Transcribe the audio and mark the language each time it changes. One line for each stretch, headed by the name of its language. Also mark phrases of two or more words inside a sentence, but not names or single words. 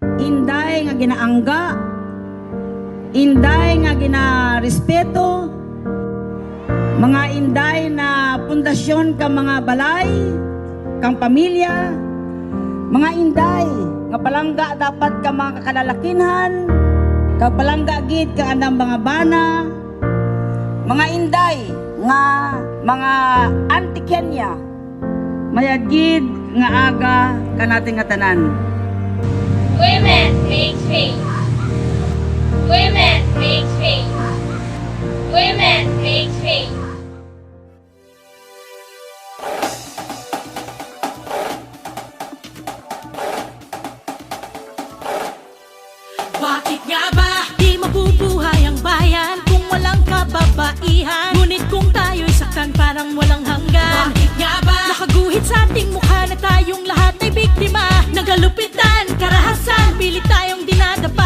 Hiligaynon: inday nga ginaangga, inday nga ginarespeto, mga inday na pundasyon kang mga balay, kang pamilya, mga inday nga palangga dapat ka mga kakalalakinhan, ka palangga gid ka anang mga bana, mga inday nga mga anti-Kenya, mayagid nga aga kanating nga tanan.
English: Women make change. Women make change. Women make change.
Filipino: Bakit nga ba di mabubuhay ang bayan kung walang kababaihan? Ngunit kung tayo'y saktan parang walang hanggan. Bakit nga ba nakaguhit sa ating mukha na tayong lahat ay biktima ng kalupitan, karahasan, pilit tayong dinadapa?